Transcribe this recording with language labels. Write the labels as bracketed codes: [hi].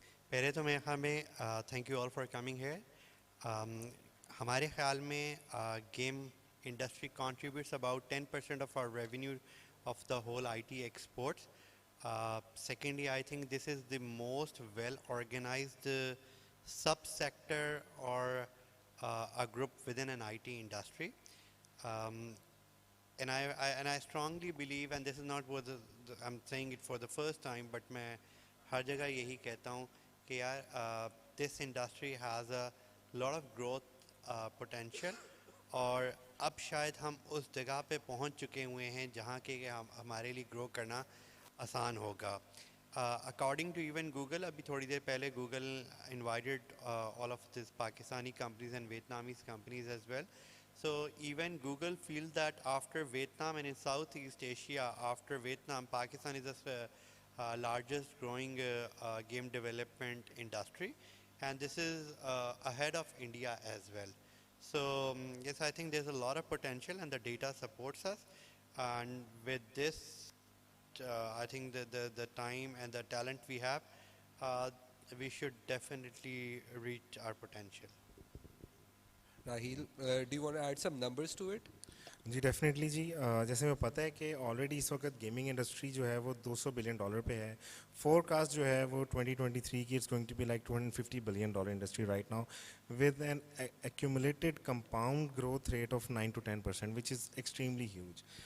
[ur] پہلے تو میرے خیال میں [en] thank you all for coming here. [ur] ہمارے خیال میں [en] game industry contributes about 10% of our revenue of the whole IT exports. Secondly, I think this is the most well organized sub-sector or a group within an IT industry. And I strongly believe, and this is not what I'm saying it for the first time, but [ur] میں ہر جگہ یہی کہتا ہوں کہ یار [en] this industry has a lot of growth potential, [ur] اور اب شاید ہم اس جگہ پہ پہنچ چکے ہوئے ہیں جہاں کہ ہمارے لیے گرو کرنا آسان ہوگا. [en] According to even Google, [ur] abhi thodi der pehle [en] Google invited all of these Pakistani companies and Vietnamese companies as well. So even Google feels that after Vietnam and in Southeast Asia, after Vietnam, Pakistan is the largest growing game development industry, and this is ahead of India as well. So yes, I think there's a lot of potential and the data supports us, and with this I think the time and the talent we have, we should definitely reach our potential. Raheel, do you want to add some numbers to it? جی definitely جی. [ur] جیسے میں پتہ ہے کہ already اس وقت gaming industry جو ہے وہ $200 billion پہ ہے. [en] forecast [ur] جو ہے وہ 2023 کی [en] It's going to be like $250 billion industry right now with an accumulated compound growth rate of 9 to 10%, which is extremely huge.